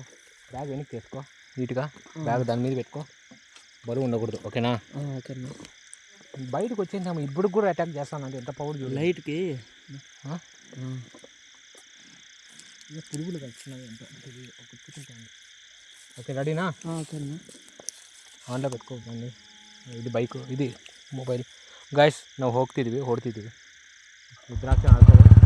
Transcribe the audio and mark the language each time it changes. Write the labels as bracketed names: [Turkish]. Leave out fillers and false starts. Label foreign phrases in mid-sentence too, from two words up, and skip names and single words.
[Telugu] బ్యాగ్ వెనక్కి తీసుకో నీట్గా, బ్యాగ్ దాని మీద పెట్టుకో, బరువు ఉండకూడదు, ఓకేనా? ఓకే అన్న. బయటకు వచ్చేసాము, ఇప్పుడు కూడా అటాక్ చేస్తానంటే ఎంత పవర్ చూడు. లైట్కి పురుగులు కలుస్తున్నాయి ఎంత కూర్చుంటాను. ఓకే రెడీనా? ఓకే అన్న. [Kannada] ಆನ್ಲೈನ್ పెట్టుకో ಬನ್ನಿ. ಇದು ಬೈಕು ಇದು ಮೊಬೈಲ್ ಗಾಯ್ಸ್ ನಾವು ಹೋಗ್ತಿದ್ದೀವಿ ರುದ್ರಾಕ್ಷ